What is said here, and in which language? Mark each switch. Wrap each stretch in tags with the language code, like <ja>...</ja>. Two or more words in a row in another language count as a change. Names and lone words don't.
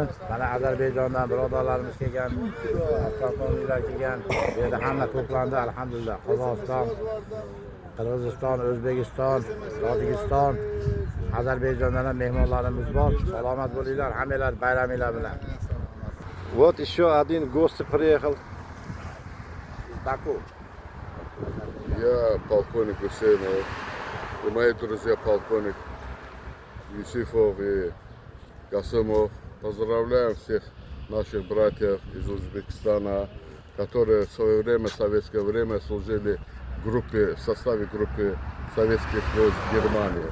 <uz>Mana Ozarbayjondan birodarlarimiz kelgan, polkovniklar kelgan. Bu yerda hamma to'plandi alhamdulillah. Qozog'iston, Qirg'iziston, O'zbekiston, Tojikiston, Ozarbayjondan ham mehmonlarimiz bor. Salomat bo'linglar, hammalar bayraminglar bilan.</uz> <ru>Вот еще один гость приехал. Baku. Я полковник Гусейнов, и мои друзья полковник Юсифов и Гасымов. Поздравляем всех наших братьев из Узбекистана, которые в свое время, в советское время служили в составе группы советских войск Германии.</ru>